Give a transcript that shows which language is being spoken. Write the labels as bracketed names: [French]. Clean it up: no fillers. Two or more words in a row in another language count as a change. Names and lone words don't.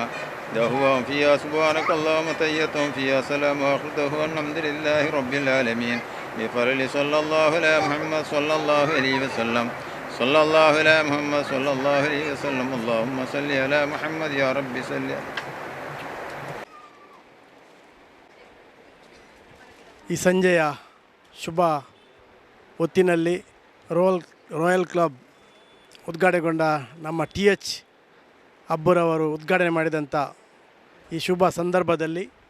[Arabic] دعواهم فيها سبحانك اللهم تحيتهم فيها سلام وآخر دعواهم الحمد لله رب العالمين. بفضل صلى الله على محمد صلى الله عليه وسلم. صلى الله على محمد صلى الله عليه وسلم. اللهم صل على محمد يا رب صل. [Kannada] ಈ ಸಂಜೆಯ ಶುಭ ಹೊತ್ತಿನಲ್ಲಿ ರಾಯಲ್ ಕ್ಲಬ್ ಉದ್ಘಾಟನೆಗೊಂಡ ನಮ್ಮ TH ಅಬ್ಬೂರವರು ಉದ್ಘಾಟನೆ ಮಾಡಿದಂಥ ಈ ಶುಭ ಸಂದರ್ಭದಲ್ಲಿ